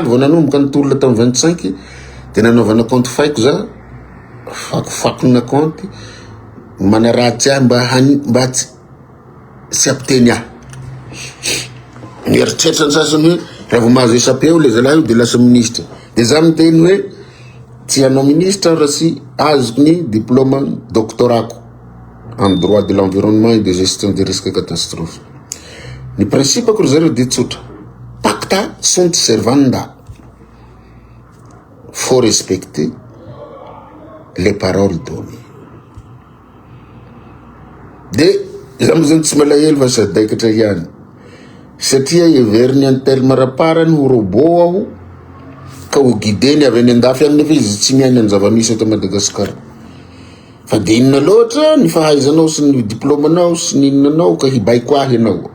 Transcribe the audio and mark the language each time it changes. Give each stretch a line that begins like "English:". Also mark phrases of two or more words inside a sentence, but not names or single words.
Malagasy: vao nanomboka nitolona tamin'ny 25 dia nanaovana compte faiko za fakofakona compte manaratsy ahy mba tsy ampiteny ahy mieritreritra ny sasany hoe raha vao mahazo esapeo le zalahy io dia lasa ministre dia za miteny hoe tsy hanao ministre raha sy azoko ny diplôme doctorako
French: en droit de l'environnement et de gestion des risques catastrophes.
Malagasy: Ny principe ko zareo dia tsotra,
Latin: pacta sunt servanda,
French: faut respecter les paroles données.
Malagasy: Dia zaho zany tsy malahelo fa sadaikatra ihany satria heveriny any telma raparany ho robot aho ka ho guideny avy any andafy any nefa izy tsy miaina ny zava-misy eto Madagasikara. Fa dia inona loatra ny fahaizanao sy ny diplômanao sy ny inonanao ka hibaiko ahy ianao.